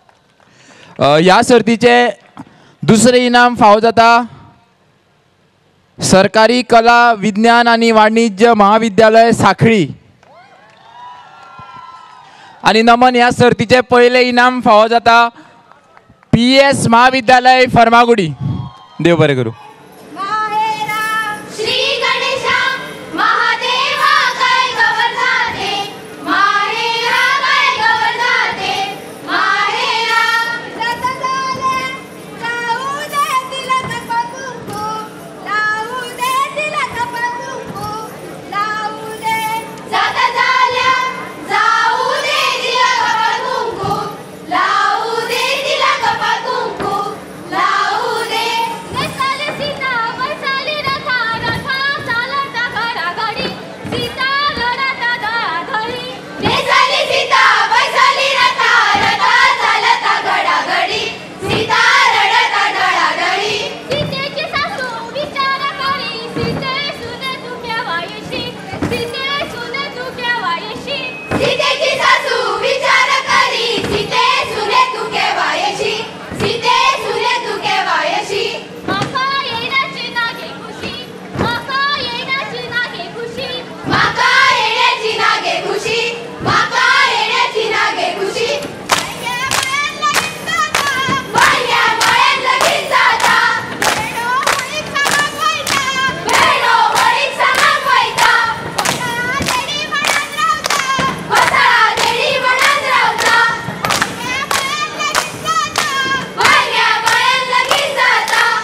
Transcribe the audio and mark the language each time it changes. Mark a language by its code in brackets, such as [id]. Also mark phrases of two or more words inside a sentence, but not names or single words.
[kok] ह्या सर्तीचे दुसरें इनाम फावो जाता सरकारी कला विज्ञान आणि वाणिज्य महाविद्यालय साखळी आणि नमन ह्या सर्तीचे पहिले इनाम फावो जाता PS महाविद्यालय फर्मागुडी. देव बरें करूं. [mr] श्री गणेशा महादेवा काय गवरधाते माहेरा काय गवरधाते माहेरा जात झाले जाऊ दे तिलक कुंकू लावू दे तिलक कुंकू लावू दे जात झाल्या जाऊ दे तिलक कुंकू लावू दे तिलक कुंकू लावू दे वैसाली सीता वैसाली रथा रथा चालता घडाघडी सीता लढता धडाधडी वैसाली सीता वैसाली रथा रथा चालता घडाघडी सीता लढता धडाधडी [kok] सीतेची सासू विचार करी सीते सुने तू केव्हायशी सीते सुने तू केव्हायशी सीतेची सासू विचार करी सीते सुने तू केव्हायशी सीते सुने तू केव्हायशी माका येण्याची नागे खुशी माका येण्याची नागे खुशी माका येण्याची नागे खुशी माका येण्याची नागे खुशी बांग्या मळ्यात लगीन जाता बेडो होळीक सामाक वयता बेडो होळीक सामाक वयता वसाळा देडी म्हणत रावता वसाळा देडी म्हणत रावता बांग्या मळ्यात लगीन जाता